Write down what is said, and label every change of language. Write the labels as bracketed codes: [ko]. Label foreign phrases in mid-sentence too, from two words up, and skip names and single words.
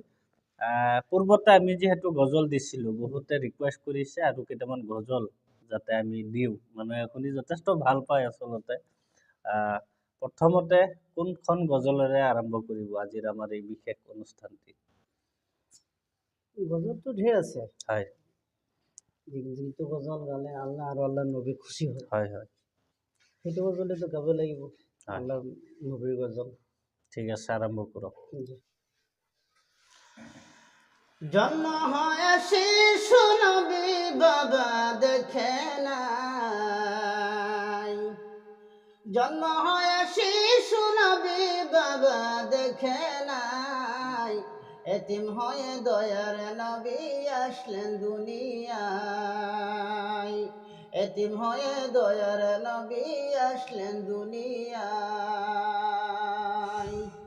[as] পূৰ্বতে আমি যিহেতু গজল দিছিলোঁ, বহুতে ৰিকুৱেষ্ট কৰিছে আৰু কেইটামান গজল যাতে আমি দিওঁ, মানুহে শুনি যথেষ্ট ভাল পায় আচলতে। প্ৰথমতে কোনখন গজলেৰে আৰম্ভ কৰিব আজিৰ আমাৰ এই বিশেষ অনুষ্ঠানটি? গজলটো ঢেৰ আছে, হয় যিটো গজল গালে আল্লাহ আৰু আল্লাহ নবী খুশি হয়, হয় হয় সেইটো গজলেতো গাব লাগিব। হয়। আল্লাহ নবীৰ গজল। ঠিক আছে, আৰম্ভ কৰক। [bn] জন্ম হয় শিশু নবী বাবা দেখে নাই, জন্ম হয় শিশু নবী বাবা দেখে নাই। এতিম হয়ে দয়ার নবী আসলেন দুনিয়ায়, এতিম হয়ে দয়ার নবী আসলেন দুনিয়ায়।